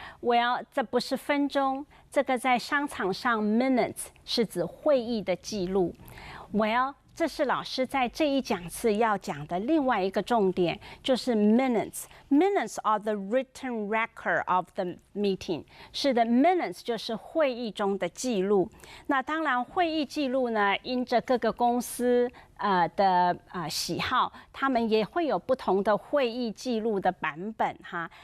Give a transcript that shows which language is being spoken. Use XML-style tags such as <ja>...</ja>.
<zh>Well, 这不是分钟，这个在商场上 minutes 是指会议的记录。 Well， 这是老师在这一讲次要讲的另外一个重点，就是 minutes.</zh> <en>Minutes are the written record of the meeting.</en> <zh>是的 ，minutes 就是会议中的记录。那当然，会议记录呢，因着各个公司的喜好，他们也会有不同的会议记录的版本哈。</zh>